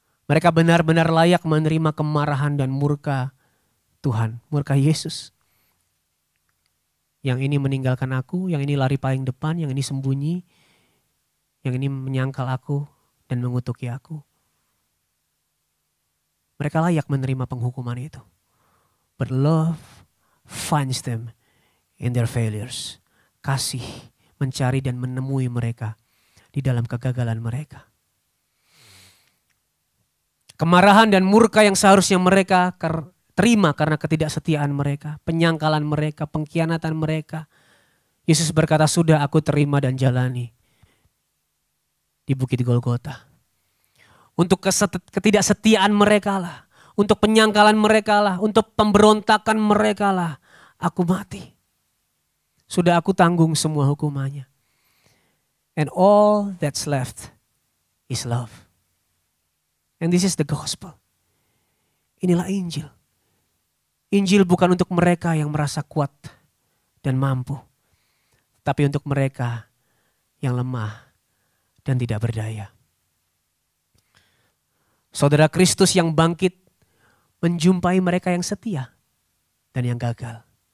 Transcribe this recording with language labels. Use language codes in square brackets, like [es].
[id] Mereka benar-benar layak menerima kemarahan dan murka Tuhan, murka Yesus. Yang ini meninggalkan aku, yang ini lari paling depan, yang ini sembunyi, yang ini menyangkal aku dan mengutuki aku. Mereka layak menerima penghukuman itu. [en] But love finds them in their failures. [id] Kasih mencari dan menemui mereka di dalam kegagalan mereka. Kemarahan dan murka yang seharusnya mereka terima karena ketidaksetiaan mereka, penyangkalan mereka, pengkhianatan mereka, Yesus berkata, sudah aku terima dan jalani di Bukit Golgota. Untuk ketidaksetiaan mereka lah, untuk penyangkalan mereka lah, untuk pemberontakan mereka lah, aku mati. Sudah aku tanggung semua hukumannya. [en] And all that's left is love. And this is the gospel. [id] Inilah Injil. Injil bukan untuk mereka yang merasa kuat dan mampu, tapi untuk mereka yang lemah dan tidak berdaya. Saudara, Kristus yang bangkit menjumpai mereka yang setia dan yang gagal.